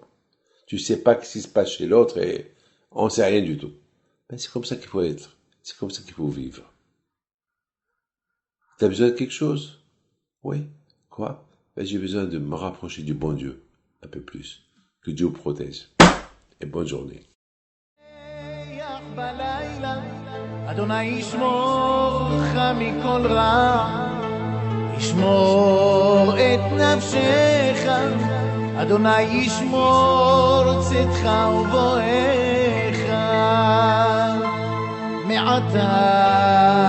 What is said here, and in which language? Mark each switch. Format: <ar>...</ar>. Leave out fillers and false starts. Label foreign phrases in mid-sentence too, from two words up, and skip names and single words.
<fr>Tu sais pas ce qui se passe chez l'autre et on sait rien du tout. Ben, c'est comme ça qu'il faut être. C'est comme ça qu'il faut vivre. T'as besoin de quelque chose? Oui. Quoi? Ben, j'ai besoin de me rapprocher du bon Dieu. Un peu plus. Que Dieu vous protège. Et bonne journée.</fr> <he>אדוני ישמור לך מכל רע, ישמור את נפשך, אדוני ישמור צאתך ובואך מעתה</he>